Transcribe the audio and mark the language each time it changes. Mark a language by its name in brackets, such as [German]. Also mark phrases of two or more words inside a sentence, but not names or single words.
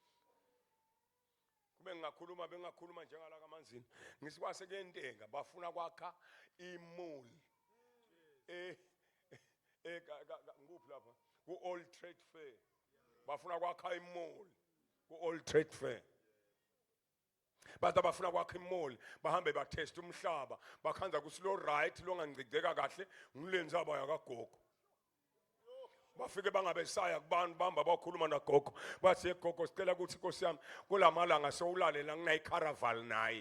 [Swati] Kube bengakhuluma njengala kamanzini. Ngisikwase kuyenteka bafuna kwakha imuli. Nguphi lapha? Ku Old Trade Fair. Bafuna kwakha imall ku Old Trade Fair. Bathi bafuna kwakha imall, bahambe batest umhlaba, bakhanza ukuthi lo right lo ngangiciceka kahle ngilenzaba yakagogo. Bafike bangabesaya kubantu bamba bakhuluma nagogo. Bathi gogo sicela ukuthi Nkosi yami kulamalanga sewulalela nginayi caravan nayi.